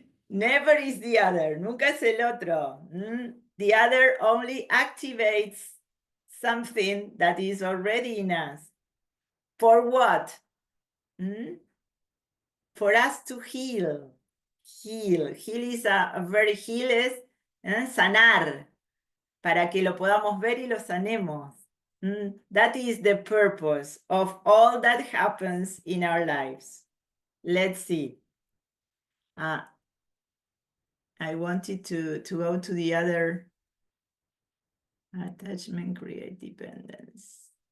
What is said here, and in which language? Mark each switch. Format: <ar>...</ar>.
<en>Never is the other.</en> <es>Nunca es el otro.</es> <en>The other only activates something that is already in us. For what? For us to heal. Heal is a very heal is sanar.</en> <es>para que lo podamos ver y lo sanemos.</es> <en>That is the purpose of all that happens in our lives. Let's see. I wanted to go to the other attachment, create dependence.</en>